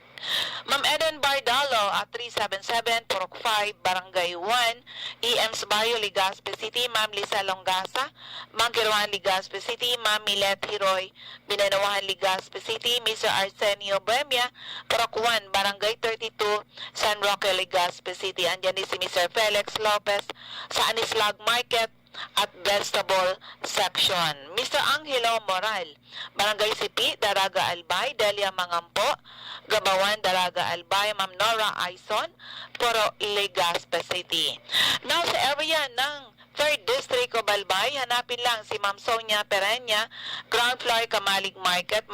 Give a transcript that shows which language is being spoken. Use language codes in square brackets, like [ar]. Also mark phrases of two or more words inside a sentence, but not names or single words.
[tl] Ma'am Eden Bardalo at 377 Purok 5, Barangay 1, EM's Bayo, Legazpi City. Ma'am Lisa Longasa, Ma'am Kiruan, Legazpi City. Ma'am Milet Hiroy, Binanawahan, Legazpi City. Mr. Arsenio Buemia, Purok 1, Barangay 32, San Roque, Legazpi City. Andyan din si Mr. Felix Lopez sa Anislag Market at Vegetable Section. Mr. Angelo Moral, Barangay Sipi, Daraga Albay, Delia Mangampo, Gabawan, Daraga Albay. Ma'am Nora Aison, Puro Legazpi City. Now sa area ng 3rd District of Albay, hanapin lang si Ma'am Sonia Perenya, ground floor Kamalig Market.